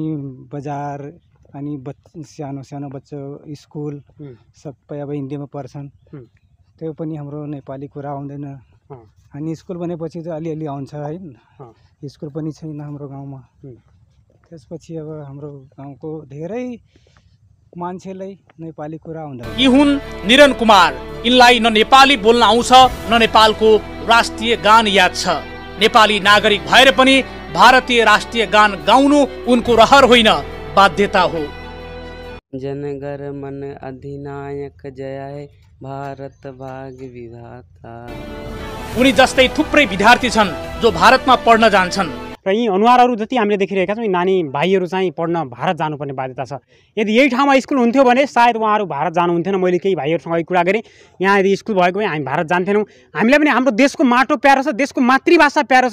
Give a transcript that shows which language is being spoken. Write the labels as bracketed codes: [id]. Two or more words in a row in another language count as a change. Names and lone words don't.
[ne] अनि बजार अनि सानो सानो बच्चा स्कुल सबै अब हिन्दीमा पढ्छन् त्यो पनि हाम्रो नेपाली कुरा आउँदैन अनि स्कुल बनेपछि त अलिअलि आउँछ हैन स्कुल पनि छैन हाम्रो गाउँमा त्यसपछि अब हाम्रो गाउँको धेरै मान्छेलाई नेपाली कुरा आउँदैन। यी हुन् निरन कुमार। यिनलाई न नेपाली बोल्न आउँछ न नेपालको राष्ट्रिय गान याद छ। नेपाली नागरिक भएर पनि भारतीय राष्ट्रिय गान गाउनु उनको रहर होइन, बाध्यता हो। [bn] জনগণ মন অধিনায়ক জয় হে ভারত ভাগ্য বিধাতা। [ne] उनी जस्तै थुप्रै विद्यार्थी छन् जो भारतमा पढ्न जान्छन् र यी अनुहारहरू जति हामीले देखिरहेका छौँ, यी नानी भाइहरू चाहिँ पढ्न भारत जानुपर्ने बाध्यता छ। यदि यही ठाउँमा स्कुल हुन्थ्यो भने सायद उहाँहरू भारत जानुहुन्थेन। मैले केही भाइहरूसँग कुरा गरेँ, यहाँ यदि स्कुल भएको भए हामी भारत जान्थेनौँ। हामीलाई पनि हाम्रो देशको माटो प्यारो छ, देशको मातृभाषा प्यारो छ।